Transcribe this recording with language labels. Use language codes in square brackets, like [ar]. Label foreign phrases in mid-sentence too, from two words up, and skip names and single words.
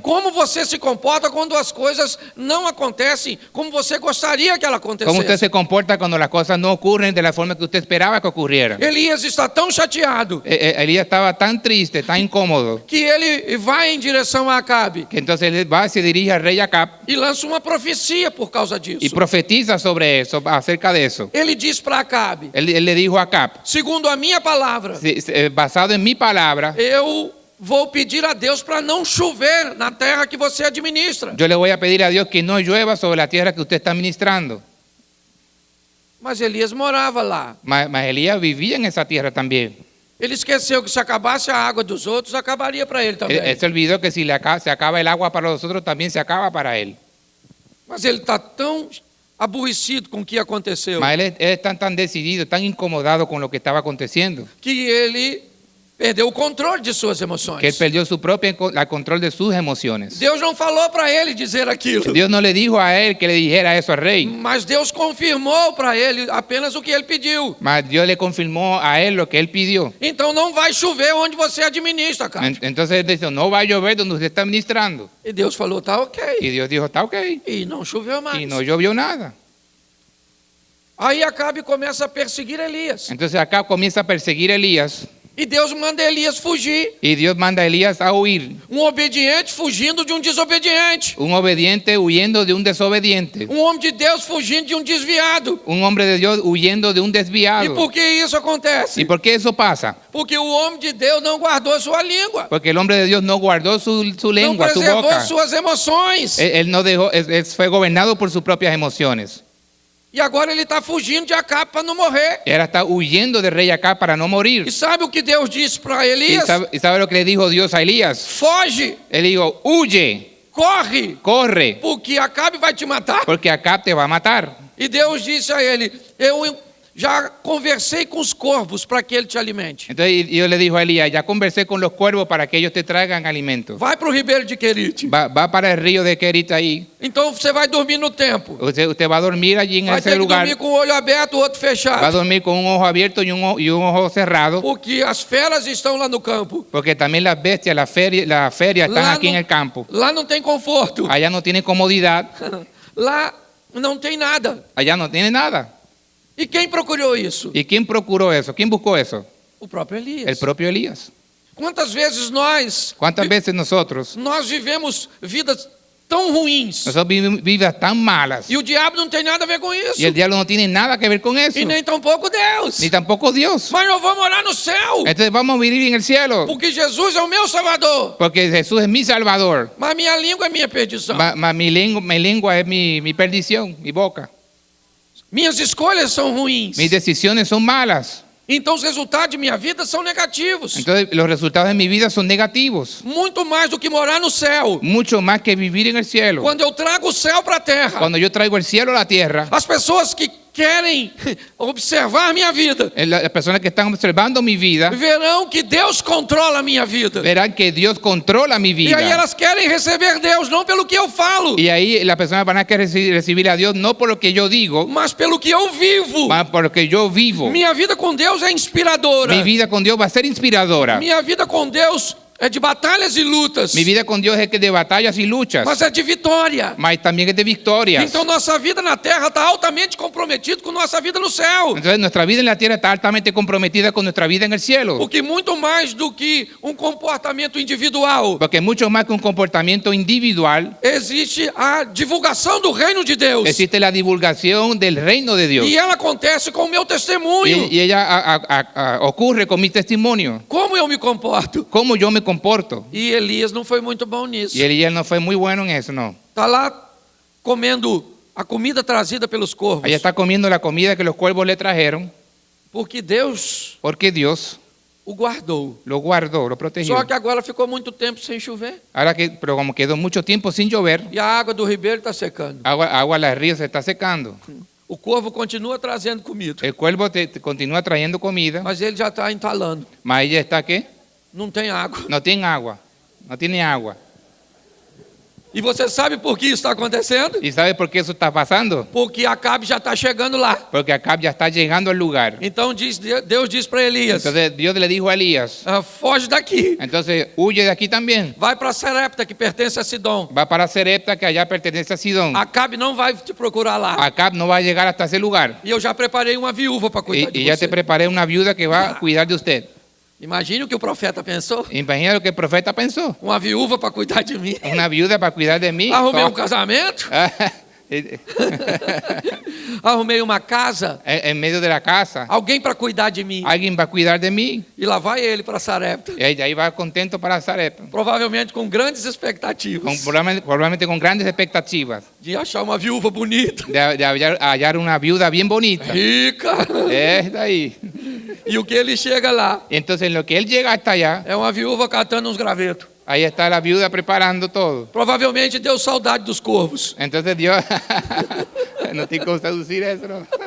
[pt] Como você se comporta quando as coisas não acontecem como você gostaria que ela [es] ¿Cómo usted [pt] acontecesse? [es] se comporta cuando las cosas no ocurren de la forma que usted esperaba que ocurrieran? [pt] Elias está tão chateado [es] Elías estaba tan triste, tan incómodo, [pt] que ele vai em direção a Acabe [es] que entonces él va y se dirige al rey Acab [pt] e lança uma profecia por causa disso. [es] y profetiza sobre eso, acerca de eso. [pt] Ele diz para Acabe: [es] Él le dijo a Acab, [pt] segundo a minha palavra, [es] basado en mi palabra, [pt] eu vou pedir a Deus para não chover na terra que você administra. [es] yo le voy a pedir a Dios que no llueva sobre la tierra que usted está ministrando. [pt] Mas Elias morava lá. [es] Mas Elías vivía en esa tierra también. [pt] Ele esqueceu que se acabasse a água dos outros, acabaria para ele também. [es] Él se olvidó que si se acaba el agua para los otros, también se acaba para él. [pt] Mas ele está tão aborrecido com o que aconteceu [es] Mas él es tan decidido, tan incomodado con lo que estaba aconteciendo, [pt] que ele perdeu o controle de suas emoções. [es] que él perdió su propia control de sus emociones. [pt] Deus não falou para ele dizer aquilo. [es] Dios no le dijo a él que le dijera eso al rey, [pt] Mas Deus confirmou para ele apenas o que ele pediu. [es] mas Dios le confirmó a él lo que él pidió. [pt] Então não vai chover onde você administra, cara. [es] Entonces él dijo, no va a llover donde usted está ministrando. [pt] E Deus falou, tá ok. [es] Y Dios dijo, está ok. [pt] E não choveu mais. [es] Y no llovió nada. [pt] Aí Acabe começa a perseguir Elias. [es] Entonces acá comienza a perseguir a Elías. [pt] E Deus manda Elias fugir. [es] Y Dios manda a Elías a huir. [pt] Um obediente fugindo de um desobediente. [es] Un obediente huyendo de un desobediente. [pt] Um homem de Deus fugindo de um desviado. [es] Un hombre de Dios huyendo de un [pt] E [es] desviado. [pt] por que isso acontece? [es] ¿Y por qué eso pasa? [pt] Porque o homem de Deus não guardou sua língua. [es] Porque el hombre de Dios no guardó su [pt] Não [es] lengua, su [pt] preservou [es] boca. [pt] suas emoções. [es] Él no dejó, fue gobernado por sus propias emociones. [pt] E agora ele está fugindo de Acabe para não morrer. [es] Y ahora está huyendo del rey acá para no morir. [pt] E sabe o que Deus disse para Elias? [es] ¿Y sabe lo que le dijo Dios a Elías? [pt] Foge, [es] Él dijo, huye, [pt] corre, [es] corre, [pt] porque Acabe vai te matar. [es] porque Acab te va a matar. [pt] E Deus disse a ele, eu já conversei com os corvos para que ele te alimente. [es] Entonces Dios le dijo a Elías, ya conversé con los cuervos para que ellos te traigan alimento. [pt] Vai para o ribeiro de Querite. [es] Va para el río de Querita ahí. [pt] Então você vai dormir no templo. [es] Usted va a dormir allí en [pt] Vai [es] ese [pt] ter que [es] lugar. [pt] dormir com o olho aberto, o outro [es] Va a [pt] fechado. [es] dormir con un ojo abierto y un ojo cerrado. [pt] Porque as feras estão lá no campo. [es] Porque también las bestias, la feria están [pt] Lá [es] aquí en [pt] não- [es] el campo. [pt] Lá não tem conforto. [es] Allá no tiene comodidad. [pt] Lá não tem nada. [es] Allá no tiene nada. [pt] E quem procurou isso? [es] ¿Y quién procuró eso? ¿Quién buscó eso? [pt] O próprio [es] El [pt] Elias. [es] propio Elías. [pt] Quantas vezes nós [es] ¿Cuántas veces nosotros [pt] vivemos vidas tão ruins? [es] vivimos vidas tan malas [pt] E o diabo não tem nada a ver com isso. [es] y el diablo no tiene nada que ver con eso? [pt] E nem tampouco Deus. [es] Ni tampoco Dios. [pt] Mas eu vou morar no céu. [es] Entonces vamos a vivir en el cielo. [pt] Porque Jesus é o meu Salvador. [es] Porque Jesús es mi Salvador. [pt] Mas minha língua é minha perdição. [es] Mi lengua es mi perdición, mi boca. [pt] Minhas escolhas são ruins. [es] Mis decisiones son malas. [pt] Então os resultados de minha vida são negativos. [es] Entonces los resultados de mi vida son negativos. [pt] Muito mais do que morar no céu. [es] Mucho más que vivir en el cielo. [pt] Quando eu trago o céu para a terra, [es] Cuando yo traigo el cielo a la tierra, [pt] as pessoas que querem observar minha vida [es] las personas que están observando mi vida [pt] verão que Deus controla a minha vida. [es] verán que Dios controla mi [pt] E aí [es] vida. [pt] elas querem receber Deus, não pelo que eu falo, [es] Y ahí las personas van a querer recibir a Dios no por lo que yo digo, [pt] mas pelo que eu vivo. [es] más por lo que yo vivo. [pt] Minha vida com Deus é inspiradora. [es] Mi vida con Dios va a ser inspiradora. [pt] Minha vida com Deus é de batalhas e lutas, [es] Mi vida con Dios es que de batallas y luchas, [pt] mas é de vitória. [es] mas también es de victorias. [pt] Então nossa vida na terra está altamente comprometida com nossa vida no céu. [es] Entonces nuestra vida en la tierra está altamente comprometida con nuestra vida en el cielo. [pt] Porque muito mais do que um comportamento individual, [es] Porque mucho más que un comportamiento individual, [pt] existe a divulgação do reino de Deus. [es] existe la divulgación del reino de Dios. [pt] E ela acontece com o meu testemunho. [es] Y ella ocurre con mi testimonio. [pt] Como eu me comporto? [es] Cómo yo me comporto. [pt] E Elias não foi muito bom nisso. [es] Y Elías no fue muy bueno en eso, no. [pt] Está lá comendo a comida trazida pelos corvos. [es] Ella está comiendo la comida que los cuervos le trajeron, [pt] Porque Deus [es] porque Dios [pt] o guardou. [es] lo guardó, lo protegió. [pt] Só que agora ficou muito tempo sem chover. [es] Pero como quedó mucho tiempo sin llover, [pt] E a água do ribeiro está secando. [es] agua del río se está secando. [pt] O corvo continua trazendo comida. [es] El cuervo te continúa trayendo comida, [pt] Mas ele já está entalando. [es] mas ella está ¿qué? [pt] Não tem água. [es] No tiene agua, no tiene agua. [pt] E você sabe por que isso está acontecendo? [es] ¿Y sabe por qué eso está pasando? [pt] Porque Acabe já está chegando lá. [es] Porque Acab ya está llegando al lugar. [pt] Então Deus diz para Elias, [es] Entonces Dios le dijo a Elías, [pt] foge daqui. [es] entonces huye de aquí también. [pt] Vai para Sarepta, que pertence a Sidom. [es] Va para Serepta, que allá pertenece a Sidón. [pt] Acabe não vai te procurar lá. [es] Acab no va a llegar hasta ese lugar. [pt] E eu já preparei uma viúva para cuidar de [es] Y ya [pt] você. [es] te preparé una viuda que va a cuidar de usted. [pt] Imagine o que o profeta pensou. [es] Imagina lo que el profeta pensó. [pt] Uma viúva para cuidar de mim. [es] Una viuda para cuidar de mí. [pt] Arrumei um casamento, [es] En [pt] arrumei uma casa, [es] medio de la casa. [pt] alguém para cuidar de mim. [es] Alguien va a cuidar de mí. [pt] E lá vai ele para Sarepta. [es] Y ahí va contento para Sarepta. [pt] Provavelmente com grandes expectativas [es] Probablemente con grandes expectativas [pt] de achar uma viúva bonita, [es] de hallar una viuda bien bonita. [pt] rica. [es] Está ahí. [pt] E o que ele chega lá [es] Y entonces en lo que él llega hasta allá, [pt] é uma viúva catando uns gravetos. [es] ahí está la viuda preparando todo. [pt] Provavelmente deu saudade dos corvos. [es] Entonces Dios, no te consta traducir eso, ¿no?